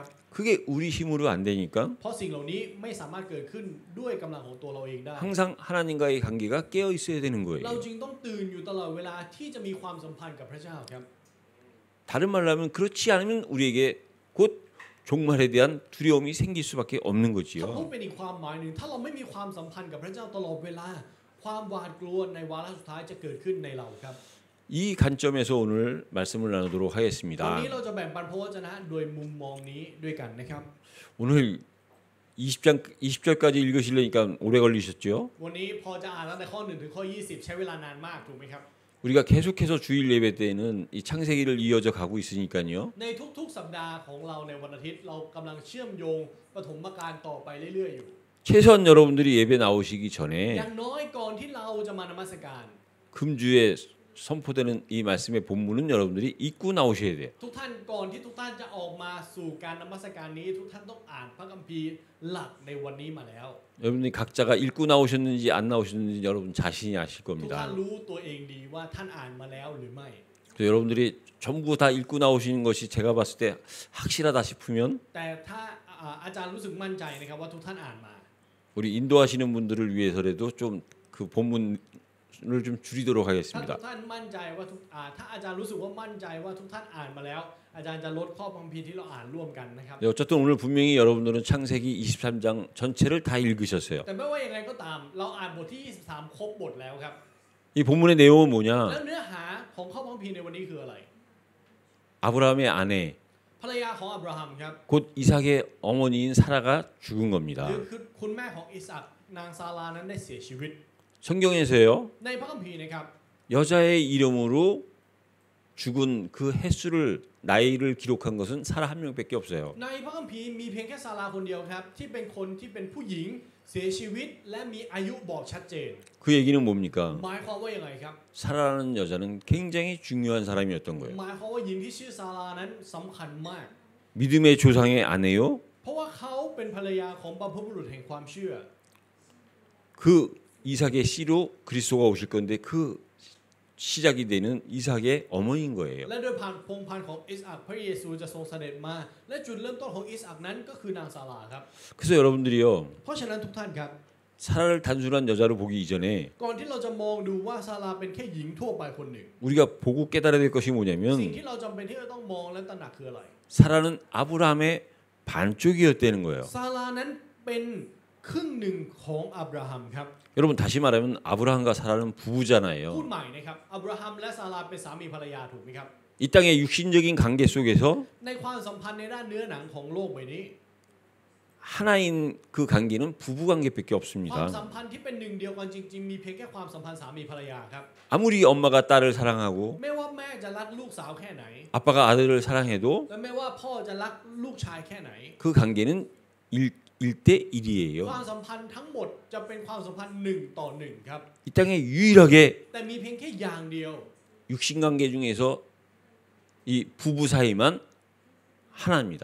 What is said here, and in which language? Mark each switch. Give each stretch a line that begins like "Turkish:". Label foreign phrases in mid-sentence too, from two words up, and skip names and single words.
Korean: 그게 우리 힘으로 안 되니까
Thai: เพราะสิ่งเหล่านี้ไม่สามารถเกิดขึ้นด้วยกำลังของตัวเราเองได้
Korean: 항상 하나님과의 관계가 깨어 있어야 되는
Thai: เรา
Korean: 거예요.
Thai: จึงต้องตื่นอยู่ตลอดเวลาที่จะมีความสัมพันธ์กับพระเจ้าครับ
Korean: 다른 말로 하면 그렇지 않으면 우리에게 곧 종말에 대한 두려움이 생길 수밖에 없는
Thai: ถ้าพูด
Korean: 거지요.
Thai: เป็นอีกความหมายหนึ่งถ้าเราไม่มีความสัมพันธ์กับพระเจ้าตลอดเวลา ความหวาดกลัวในวาระสุดท้ายจะเกิดขึ้นในเราครับ
Korean: 이 관점에서 오늘 말씀을 나누도록
Thai: วัน
Korean: 하겠습니다.
Thai: นี้เราจะแบ่งปันพระวจนะโดยมุมมองนี้ด้วยกันนะครับ
Korean: 오늘 20절까지 읽으시려니까 오래 걸리셨죠?
Thai: วันนี้พอจะอ่านตั้งแต่ข้อ1ถึงข้อ20 ใช้เวลานานมากถูกไหมครับ
Korean: 우리가 계속해서 주일 예배 때는 이 창세기를 이어져 가고 있으니까요.
Thai: ในทุกๆสัปดาห์ของเราในวันอาทิตย์เรากำลังเชื่อมโยงปฐมกาลต่อไปเรื่อยๆอยู่
Korean: 최소한 여러분들이 예배 나오시기
Thai: อ
Korean: 전에
Thai: ย่างน้อยก่อนที่เราจะมานมัสการ
Korean: 금주에 선포되는 이 말씀의 본문은 여러분들이 읽고 나오셔야 돼요.
Thai: ทุกท่านก่อนที่ทุกท่านจะออกมาสู่การนมัสการนี้ทุกท่านต้องอ่านพระคัมภีร์หลักในวันนี้มาแล้ว
Korean: 여러분들이 각자가 읽고 나오셨는지 안 나오셨는지 여러분 자신이 아실
Thai: ทุกท่าน
Korean: 겁니다.
Thai: รู้ตัวเองดีว่าท่านอ่านมาแล้วหรือไม่
Korean: 그래서 여러분들이 전부 다 읽고 나오시는 것이 제가 봤을 때 확실하다 싶으면
Thai: แต่ถ้าอาจารย์รู้สึกมั่นใจนะครับว่าทุกท่านอ่านมา
Korean: 우리 인도하시는 분들을 위해서라도 좀 그 본문 좀 줄이도록
Thai: ถ้าทุ
Korean: 하겠습니다.
Thai: กท่านมั่นใจว่าถ้าอาจารย์รู้สึกว่ามั่นใจว่าทุกท่านอ่านมาแล้ว อาจารย์จะลดข้อคัมภีร์ที่เราอ่านร่วมกันนะครับ
Korean: 네, 어쨌든 오늘 분명히 여러분들은 창세기 23장 전체를 다 읽으셨어요.
Thai: แต่ไม่ว่ายังไงก็ตามเราอ่านบทที่ 23 ครบบทแล้วครับ
Korean: 이 본문의 내용은
Thai: แล้ว
Korean: 뭐냐?
Thai: เนื้อหาของข้อคัมภีร์ในวันนี้คืออะไร
Korean: 아브라함의 아내
Thai: ภรรยาของอับราฮัมครับ
Korean: 곧 이삭의 어머니인 사라가 죽은
Thai: หรือ
Korean: 겁니다.
Thai: คือคุณแม่ของอิสอัคนางซารานั้นได้เสียชีวิต
Korean: 성경에서요.
Thai: ในพระคัมภีร์นะครับ
Korean: 여자의 이름으로 죽은 그 횟수를 나이를 기록한 것은 사라 한 명밖에 없어요.
Thai: ในพระคัมภีร์มีเพียงแค่ซาราคนเดียวครับที่เป็นคนที่เป็นผู้หญิงเสียชีวิตและมีอายุบอกชัดเจน
Korean: 그 얘기는 뭡니까?
Thai: หมายความว่ายังไงครับ
Korean: 사라라는 여자는 굉장히 중요한 사람이었던 거예요.
Thai: หมายความว่าหญิงที่ชื่อซารานั้นสำคัญมาก
Korean: 믿음의 조상의 아내요.
Thai: เพราะว่าเขาเป็นภรรยาของบรรพบุรุษแห่งความเชื่อ
Korean: 그 이삭의 씨로 그리스도가 오실 건데 그 시작이 되는 이삭의 어머니인 거예요.
Thai: และโดยผ่านพงศ์พันธุ์ของอิสอัคพระเยซูจะทรงเสด็จมาและจุดเริ่มต้นของอิสอัคนั้นก็คือนางซาราครับ
Korean: 그래서 여러분들이요.
Thai: เพราะฉะนั้นทุกท่านครับ
Korean: 사라를 단순한 여자로 보기 이전에
Thai: ก่อนที่เราจะมองดูว่าซาราเป็นแค่หญิงทั่วไปคนหนึ่ง
Korean: 우리가 보고 깨달아야 될 것이
Thai: สิ่ง
Korean: 뭐냐면
Thai: ที่เราจำเป็นที่จะต้องมองและตระหนักคืออะไร
Korean: 사라는 아브라함의 반쪽이었다는 거예요.
Thai: ซารานั้นเป็นครึ่งหนึ่งของอับราฮัมครับ
Korean: 여러분 다시 말하면 아브라함과 사라는
Thai: พูด
Korean: 부부잖아요.
Thai: ใหม่นะครับอับราฮัมและซาราเป็นสามีภรรยาถูกไหมครับ
Korean: 이 땅의 육신적인 관계 속에서
Thai: ในความสัมพันธ์ในด้านเนื้อหนังของโลกใบนี้
Korean: 하나인 그 관계는 부부 관계밖에
Thai: ความ
Korean: 없습니다.
Thai: สัมพันธ์ที่เป็นหนึ่งเดียวกันจริงๆมีเพียงแค่ความสัมพันธ์สามีภรรยาครับ
Korean: 아무리 엄마가 딸을 사랑하고
Thai: ไม่ว่าแม่จะรักลูกสาวแค่ไหน
Korean: 아빠가 아들을 사랑해도
Thai: และไม่ว่าพ่อจะรักลูกชายแค่ไหน
Korean: 그 관계는 1대 1이에요.
Thai: ความสัมพันธ์ทั้งหมดจะเป็นความสัมพันธ์1 ต่อ 1ครับ
Korean: 이 땅에 유일하게
Thai: แต่มีเพียงแค่อย่างเดียว
Korean: 육신 관계 중에서 이 부부 사이만 하나입니다.